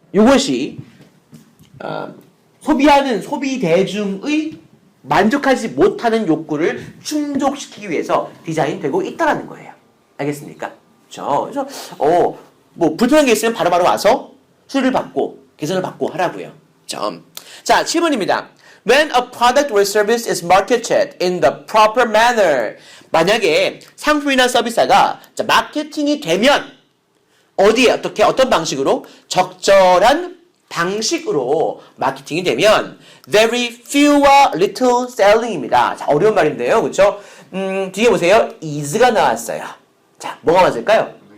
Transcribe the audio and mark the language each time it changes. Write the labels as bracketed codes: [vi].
[ko] 이것이 소비하는 소비 대중의 만족하지 못하는 욕구를 충족시키기 위해서 디자인되고 있다는 거예요. 알겠습니까? 그래서 뭐 불편한 게 있으면 바로바로 와서 수리를 받고 개선을 받고 하라고요. 자, 7번입니다. [en] When a product or service is marketed in the proper manner. [ko] 만약에 상품이나 서비스가 마케팅이 되면 어디에 어떤 방식으로 적절한 방식으로 마케팅이 되면 [en] very fewer little selling [ko] 입니다. 자, 어려운 말인데요. 그렇죠? 뒤에 보세요. is가 나왔어요. 자, 뭐가 맞을까요?